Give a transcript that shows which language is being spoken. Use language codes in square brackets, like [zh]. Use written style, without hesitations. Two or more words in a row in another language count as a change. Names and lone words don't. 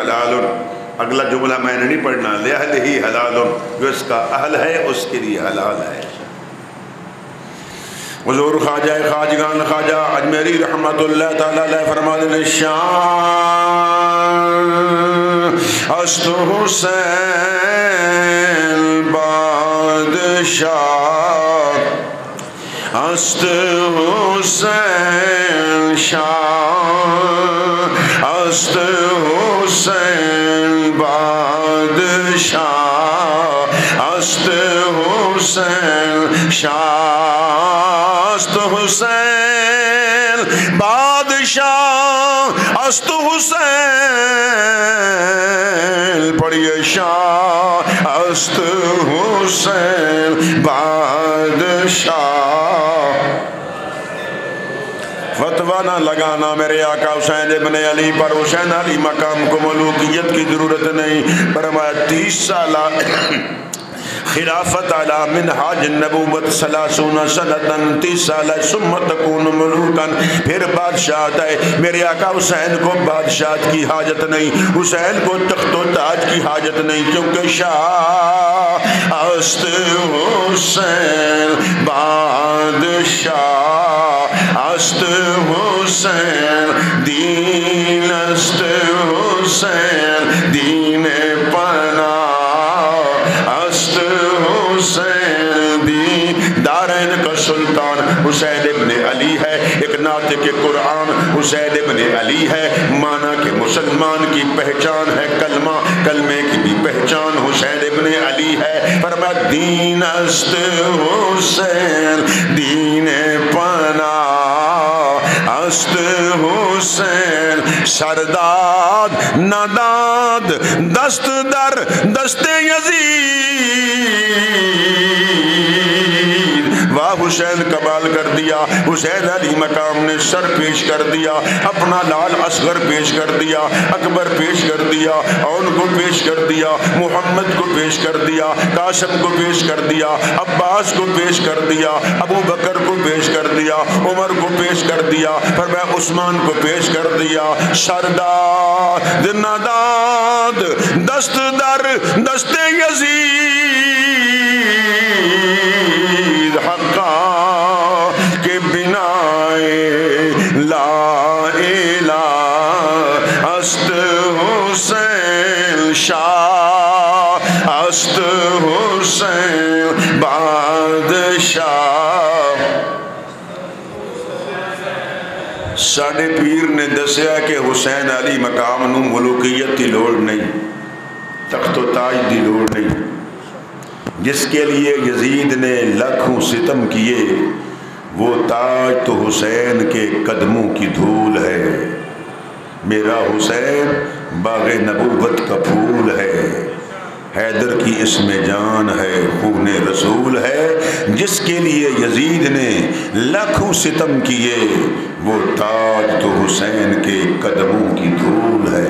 [ur] لہلہی حلال اگلا جملہ میں نے نہیں پڑھنا، [ar] لِأَهْلِهِ حلال، [ur] جو اس کا اہل ہے اس کے لیے حلال ہے۔ حضور خواجہ خواجگان خواجہ اجمیری رحمت اللہ تعالی علیہ فرماتے ہیں [fa] شان است حسین بادشاہ است حسین شان است حسین بادشاہ است حسین شاہ است حسین بادشاہ است حسین [ur] پڑھیے [fa] شاہ است حسین بادشاہ۔ [ur] فتویٰ نہ لگانا میرے آقا حسین ابن علی پر، حسین علی مقام کو ملوکیت کی ضرورت نہیں، فرمایا 30 سالہ خلافت [ar] علی منہاج النبوت [ur] 30 سنتاً، 30 سالہ [ar] ثم تکون ملوکاً، [ur] پھر بادشاہت ہے۔ میرے آقا حسین کو بادشاہت کی حاجت نہیں، حسین کو تخت و تاج کی حاجت نہیں، کیونکہ [fa] شاہ است حسین بادشاہ است حسین دین است حسین دین پناہ است [ur] حسین دین دارین کا سلطان حسین ابن علی ہے۔ ایک ناطق قرآن حسین ابن علی ہے، مانا کہ مسلمان کی پہچان ہے کلمہ، کلمے کی بھی پہچان حسین ابن علی ہے۔ [fa] فرمایا دین است حسین دین پناہ است حسین سرداد نداد دست در دست یزید۔ واہ حسین کمال کر دیا، حسین علی مقام نے سر پیش کر دیا، اپنا لال اصغر پیش کر دیا، اکبر پیش کر دیا، اون کو پیش کر دیا، محمد کو پیش کر دیا، قاسم کو پیش کر دیا، عباس کو پیش کر دیا، ابو بکر کو پیش کر دیا، عمر کو پیش کر دیا، فرمایا عثمان کو پیش کر دیا۔ سرداد نداد دست در دست یزید حقا کے بنا لا الہ است حسین شاہ است حسین بادشاہ۔ [pa] ساڈے پیر نے دسیا [ur] کہ حسین علی مقام [pa] نو ملوکیت دی لوڑ نہیں، [ur] تخت و تاج [pa] دی لوڑ نہیں، [ur] جس کے لیے یزید نے لاکھوں ستم کیے، وہ تاج تو حسین کے قدموں کی دھول ہے۔ میرا حسین باغ نبوت کا پھول ہے، حیدر کی اس میں جان ہے، خون رسول ہے، جس کے لیے یزید نے لاکھوں ستم کیے، وہ تاج تو حسین کے قدموں کی دھول ہے۔